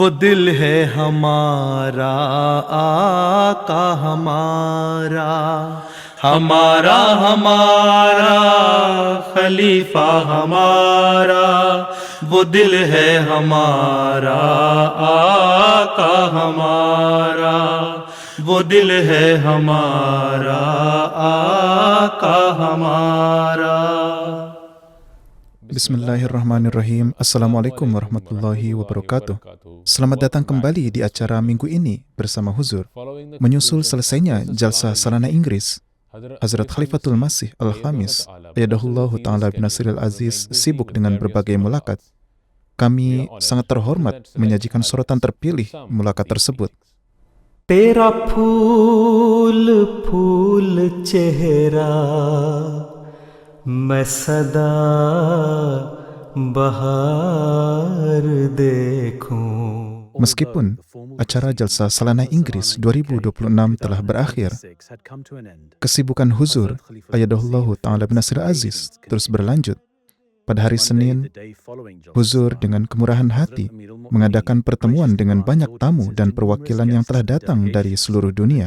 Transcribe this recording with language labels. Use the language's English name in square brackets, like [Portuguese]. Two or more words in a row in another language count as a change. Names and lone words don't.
[Hindi] दिल है हमारा, आका हमारा, हमारा हमारा खलीफा हमारा, वो दिल है हमारा, आका हमारा, वो दिल है हमारा, आका हमारा. [Arabic] بسم الله الرحمن الرحيم. السلام عليكم ورحمة الله وبركاته. [Indonesian] Selamat datang kembali di acara minggu ini bersama Huzur. Menyusul selesainya Jalsah Salana Inggris, Hazrat Khalifatul Masih Al-Khamis [Arabic] أيده الله تعالى بنصره العزيز [Indonesian] sibuk dengan berbagai mulakat. Kami sangat terhormat menyajikan sorotan terpilih mulakat tersebut. [Hindi] तेरा फूल फूल चेहरा मैं सदा बहार देखूं. [Indonesian] Meskipun acara Jalsah Salana Inggris 2026 telah berakhir, kesibukan Huzur [Arabic] أيده الله تعالى بنصره العزيز [Indonesian] terus berlanjut. Pada hari Senin, Huzur dengan kemurahan hati mengadakan pertemuan dengan banyak tamu dan perwakilan yang telah datang dari seluruh dunia.